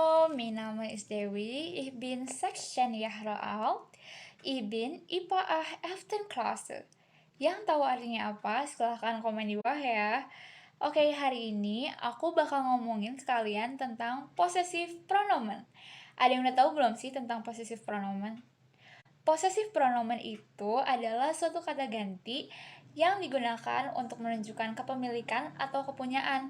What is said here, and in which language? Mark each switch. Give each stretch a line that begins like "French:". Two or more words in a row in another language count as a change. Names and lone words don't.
German: mein Name ist Dewi, ich bin 16 Jahre alt, ich bin IPA 11. Klasse.
Indonesian: Yang tahu artinya apa? Silahkan komen di bawah ya. Oke, hari ini aku bakal ngomongin sekalian tentang
English: possessive pronomen.
Indonesian: Ada yang udah tahu belum sih tentang
English: possessive pronomen? Possessive pronomen
Indonesian: itu adalah suatu kata ganti yang digunakan untuk menunjukkan kepemilikan atau kepunyaan.